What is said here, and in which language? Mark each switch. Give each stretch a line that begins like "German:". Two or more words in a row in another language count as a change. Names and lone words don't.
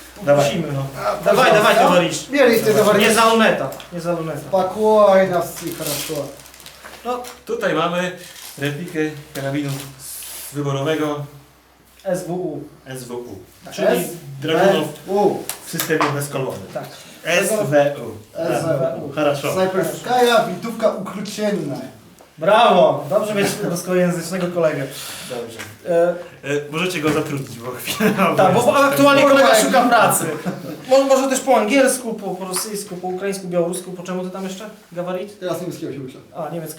Polish: Musimy, no.
Russian: Давай, товарищ. Берите, товарищ.
Polish: Nie za luneta, nie za luneta.
Russian: Спокойно, все хорошо.
Polish: No, tutaj mamy replikę karabinu wyborowego SWU. SWU, Tak. czyli Dragunov У, w systemie bezkolowym. Tak. SWU.
Russian: СВУ. Хорошо. Снайперская винтовка укрученная.
Polish: Brawo! Dobrze mieć polskojęzycznego kolegę. Dobrze. E, Możecie go zatrudnić, bo chwilę. tak, bo aktualnie kolega szuka pracy. Może też po angielsku, po rosyjsku, po ukraińsku, białorusku. Po czemu ty tam jeszcze? Gawarit? Teraz niemieckiego się uczę. A, niemiecki.